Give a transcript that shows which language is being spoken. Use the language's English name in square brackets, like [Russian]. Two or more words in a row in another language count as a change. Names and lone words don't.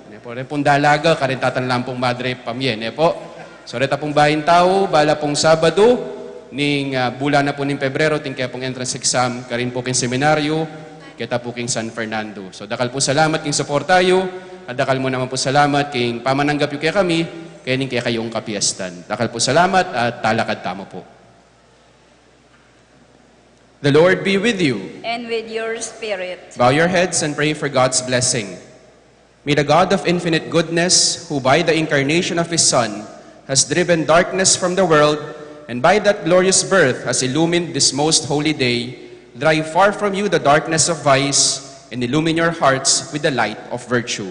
[Pampanga] Pore pong dalaga, karintatan lang pong madre pamye, po. So, reta pong bayin tao, bala pong Sabado, ning bulan na po ng Pebrero, ting kaya pong entrance exam, karin po king seminaryo, kita po king San Fernando. So, dakal po salamat king support tayo, at dakal mo naman po salamat king pamananggap yung kaya kami, kaya ning kaya kayong kapiastan. Dakal po salamat at talakad tamo po. [English] The Lord be with you. And with your spirit. Bow your heads and pray for God's blessing. May the God of infinite goodness, who by the incarnation of His Son has driven darkness from the world, and by that glorious birth has illumined this most holy day, drive far from you the darkness of vice, and illumine your hearts with the light of virtue.